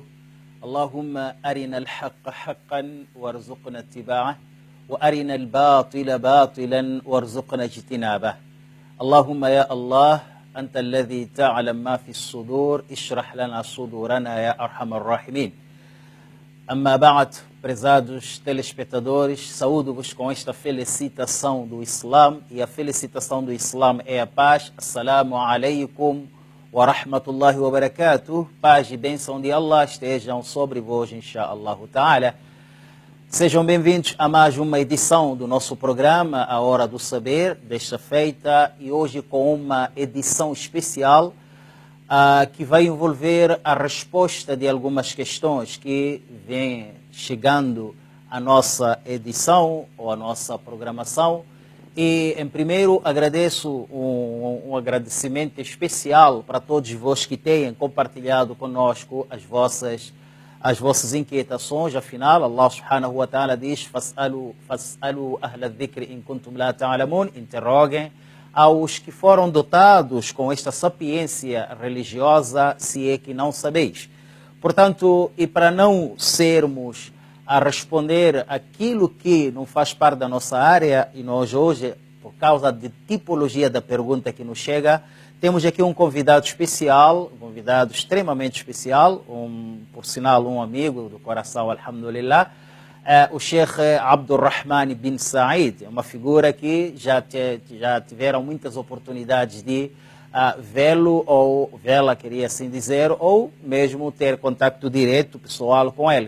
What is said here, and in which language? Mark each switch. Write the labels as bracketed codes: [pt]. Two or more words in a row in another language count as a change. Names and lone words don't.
[ar] اللهم أرنا الحق حقا وارزقنا اتباعه وأرنا الباطل باطلا وارزقنا اجتنابه. اللهم يا الله أنت الذي تعلم ما في الصدور اشرح لنا صدورنا يا أرحم الراحمين. أما بعد, [pt] prezados telespectadores, saúdo-vos com esta felicitação do Islã, e a felicitação do Islã é a paz. [ar] السلام عليكم ورحمة الله وبركاته. [pt] Paz e bênção de Allah estejam sobre vós, [ar] إن شاء الله تعالى. [pt] Sejam bem-vindos a mais uma edição do nosso programa, A Hora do Saber, desta feita, e hoje com uma edição especial que vai envolver a resposta de algumas questões que vêm chegando à nossa edição ou à nossa programação. E, em primeiro, agradeço um agradecimento especial para todos vós que têm compartilhado conosco as vossas inquietações. Afinal, [ar] الله سبحانه وتعالى [pt] diz: [ar] فاسألوا أهل الذكر إن كنتم لا تعلمون, [pt] interroguem aos que foram dotados com esta sapiência religiosa, se é que não sabeis. Portanto, e para não sermos a responder aquilo que não faz parte da nossa área, e nós hoje, por causa de tipologia da pergunta que nos chega, temos aqui um convidado especial, um convidado extremamente especial, por sinal um amigo do coração, alhamdulillah, o Sheikh Abdurrahman bin Said, é uma figura que já tiveram muitas oportunidades de vê-lo ou vê-la, queria assim dizer, ou mesmo ter contato direto, pessoal, com ele.